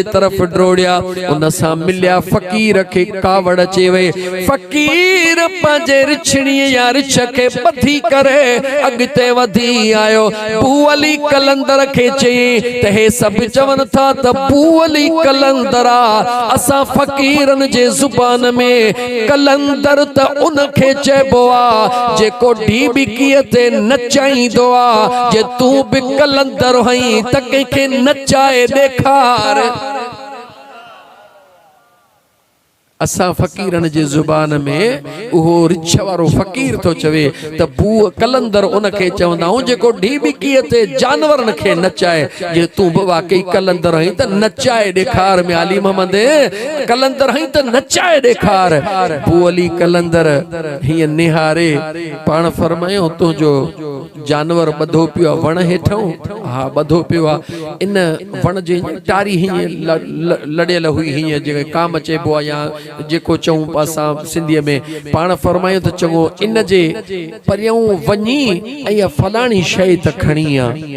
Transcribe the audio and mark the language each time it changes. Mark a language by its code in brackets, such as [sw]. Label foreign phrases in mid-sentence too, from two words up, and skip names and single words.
[sd] तरफ़ डोड़िया उन सां मिलिया फ़कीर खे कावड़ अचे वई फ़कीर पंहिंजे रिछड़ीअ या रिछ के बधी करे अगते वधी आयो बू अली कलंदर के चई त हे सब चवन था त बू अली कलंदरा असा फकीरन जे जुबान में कलंदर त उन के चेबो आ जेको ढीबिकीअ ते नचाईंदो आ जे तू भी कलंदर हई त के नचाए ॾेखार असा फकीरन जे जुबान में उहो रिछ वारो फकीर तो चवे त बू कलंदर उन के चवंदाऊं जेको ढीबिकीअ ते जानवरन के नचाए जे तू वाकई कलंदर हई त नचाए ॾेखार में अली मोहम्मद कलंदर हई त नचाए ॾेखार बू अली कलंदर हिय निहारे पाण फरमायो तुंहिंजो जानवर बधो पियो वण हेठों हा बधो पियो आ इन वण जे टारी हीअं लड़ियल हुई हीअं जेके काम चइबो आहे या जेको चऊं पासा सिंधीअ में पाण फरमायो त चङो इन जे परियूं वञी ऐं फलाणी शइ त खणी आ